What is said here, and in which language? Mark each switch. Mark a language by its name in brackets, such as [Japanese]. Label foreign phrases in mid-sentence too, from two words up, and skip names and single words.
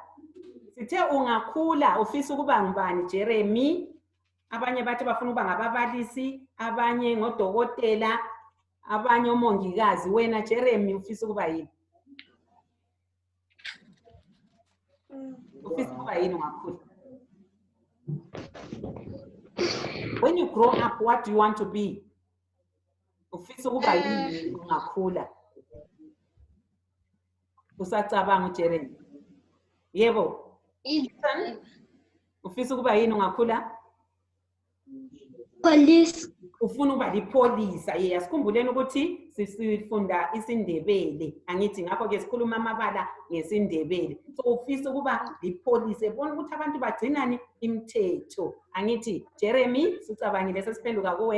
[North Ndebele] Sithe ungakhula ufisa ukuba ngubani Jeremy? Abanye bathi bafuna ukuba ngababalisi, abanye ngodokotela, abanye omongikazi. Wena Jeremy ufisa ukuba yini? Ufisa ukuba yini ungakhula? [English] When you grow up, what do you want to be? [North Ndebele] Ufisa ukuba yini ungakhula? Usacabanga Jeremy? Yebo. Ufisa ukuba yini ungakhula? Police. Ufuna ukuba lipholisa. Ye, sikhumbuleni ukuthi sifunda isiNdebele. Angithi ngakho ke sikhuluma amabala ngesiNdebele. So ufisa ukuba lipholisa. Ebona ukuthi abantu bagcinani imithetho. Angithi Jeremy, sicabangile sesiphenduka kuwe.